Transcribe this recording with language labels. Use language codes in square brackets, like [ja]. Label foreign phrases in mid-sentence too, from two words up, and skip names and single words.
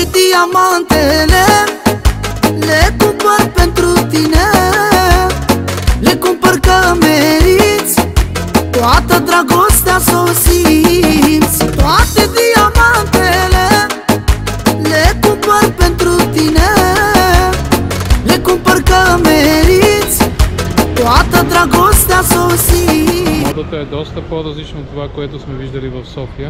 [ro] diamantele le cumpăr pentru tine, le cumpăr că meriți toată dragostea să o simți. Toate diamantele le cumpăr pentru tine, le cumpăr că meriți toată dragostea să o simți. [bg] Модата е доста по-различно от това, което сме виждали в София.